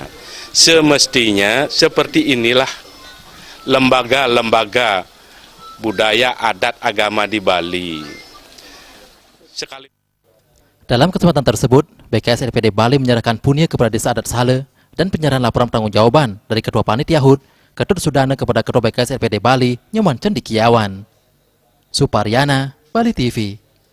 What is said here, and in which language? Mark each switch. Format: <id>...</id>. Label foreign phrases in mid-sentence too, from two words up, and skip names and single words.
<id>Semestinya seperti inilah lembaga-lembaga budaya adat agama di Bali. Dalam kesempatan tersebut, BKS LPD Bali menyerahkan punya kepada Desa Adat Sale dan penyerahan laporan pertanggungjawaban dari Ketua Panitia HUT, Ketut Sudane kepada Ketua BKS LPD Bali, Nyoman Cendikiawan. Suparyana, Bali TV.</id>